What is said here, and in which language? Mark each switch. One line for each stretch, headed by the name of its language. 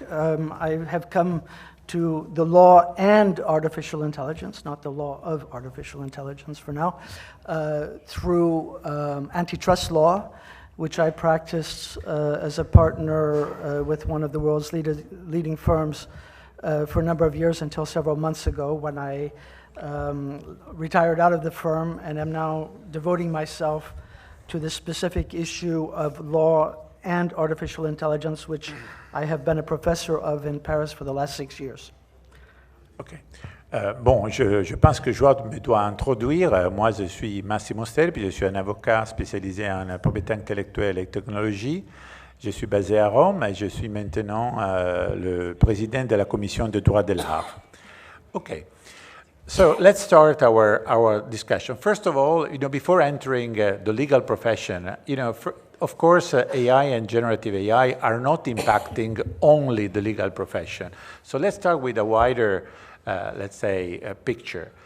English: I have come to the law and artificial intelligence, not the law of artificial intelligence for now, through antitrust law, which I practiced as a partner with one of the world's leading firms for a number of years until several months ago when I retired out of the firm and am now devoting myself to the specific issue of law and artificial intelligence, which I have been a professor of in Paris for the last 6 years. OK.
French: Bon, je pense que je dois introduire. Moi, je suis Massimo Sterpi, je suis un avocat spécialisé en propriété intellectuelle et technologie. Je suis basé à Rome et je suis maintenant le président de la commission de droit de l'art.
English: OK. So let's start our discussion. First of all, before entering the legal profession, of course, AI and generative AI are not impacting only the legal profession. So let's start with a wider, let's say, picture.